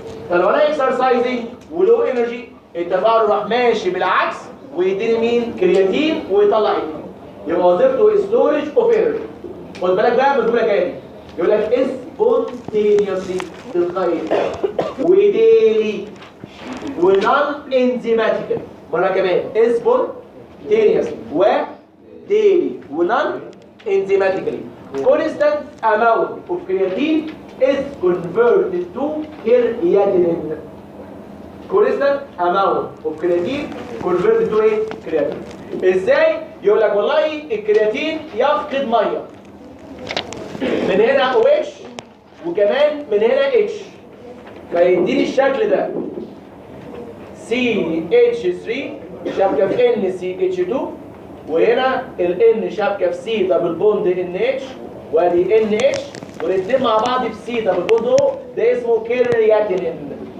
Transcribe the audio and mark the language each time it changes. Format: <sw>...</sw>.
<ar>فلو انا اكسرسايزنج ولو انرجي التفاعل راح ماشي بالعكس ويديني مين؟ كرياتين ويطلع ايه؟ يبقى وظيفته</ar> <en>Storage of energy.</en> <ar>خد بالك بقى من الجمله الجايه، يقول لك سبونتينيوسلي تلقائيا</ar> <en>وديلي ونون انزيماتيكال.</en> <ar>مره كمان</ar> <en>Spontaneously وديلي ونون enzymatically constant amount of creatine is converted to creatinine. constant amount of creatine converted to</en> <ar>ايه؟</ar> <en>creatinine.</en> <ar>ازاي؟ يقول لك والله الكرياتين يفقد ميه، من هنا OH وكمان من هنا H، فيديني الشكل ده CH3 شبكه في NCH2، وهنا ال N شبكه في C دبل بوند NH، وادي NH والاثنين مع بعض في C دبل بوند O، ده اسمه كرياتينين.</ar>